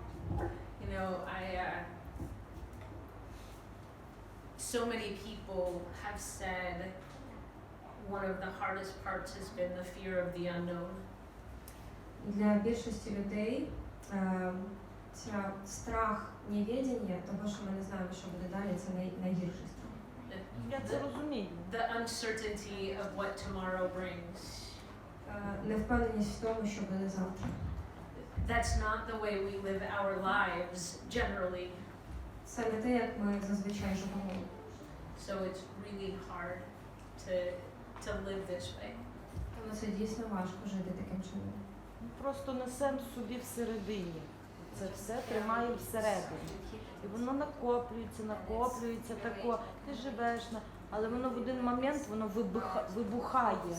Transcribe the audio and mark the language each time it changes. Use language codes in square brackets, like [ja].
[en] You know, so many people have said one of the hardest parts has been the fear of the unknown. [uk] Для більшості людей ця страх невідення, того, що ми не знаємо, що буде далі, це найгірший страх. Я це розумію. [en] The uncertainty of what tomorrow brings. [uk] Невпевненість в тому, що буде завтра. [en] That's not the way we live our lives generally. [uk] Це не те, як ми зазвичай живемо. [en] So it's really hard to live this way. [uk] Тому це дійсно важко жити таким чином. Ми просто несемо собі всередині. Це все тримає всередині. І воно накоплюється тако. Ти живеш, але воно в один момент воно вибухає.